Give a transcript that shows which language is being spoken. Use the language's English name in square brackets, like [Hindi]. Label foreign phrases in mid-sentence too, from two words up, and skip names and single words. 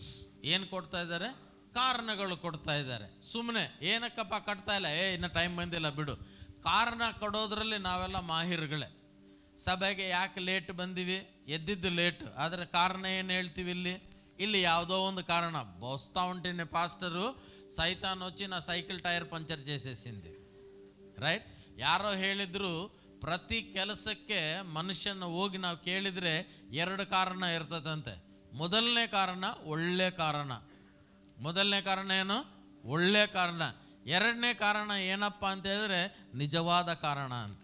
[Kannada] ಏನು ಕೊಡ್ತಾ ಇದ್ದಾರೆ? ಕಾರಣಗಳು ಕೊಡ್ತಾ ಇದ್ದಾರೆ. ಸುಮ್ಮನೆ ಏನಕ್ಕಪ್ಪ ಕಟ್ತಾ ಇಲ್ಲ, ಇನ್ನು ಟೈಮ್ ಬಂದಿಲ್ಲ ಬಿಡು. ಕಾರಣ ಕೊಡೋದ್ರಲ್ಲಿ ನಾವೆಲ್ಲ ಮಾಹಿರ್ಗಳೇ. ಸಭೆಗೆ ಯಾಕೆ ಲೇಟ್ ಬಂದಿವಿ? ಎದ್ದಿದ್ದು ಲೇಟ್, ಆದರೆ ಕಾರಣ ಏನು ಹೇಳ್ತೀವಿ ಇಲ್ಲಿ ಯಾವುದೋ ಒಂದು ಕಾರಣ. [Telugu] బోస్తా ఉంటేనే పాస్టరు సైతాన్ వచ్చి నా సైకిల్ టైర్ పంచర్ చేసేసింది. [Kannada] ರೈಟ್? ಯಾರೋ ಹೇಳಿದ್ರು, ಪ್ರತಿ ಕೆಲಸಕ್ಕೆ ಮನುಷ್ಯನ ಹೋಗಿ ನಾವು ಕೇಳಿದರೆ 2 ಕಾರಣ ಇರ್ತದಂತೆ. ಮೊದಲನೇ ಕಾರಣ ಒಳ್ಳೆ ಕಾರಣ. ಮೊದಲನೇ ಕಾರಣ ಏನು? ಒಳ್ಳೆ ಕಾರಣ. 2ನೇ ಕಾರಣ ಏನಪ್ಪ ಅಂತ ಹೇಳಿದ್ರೆ ನಿಜವಾದ ಕಾರಣ ಅಂತ.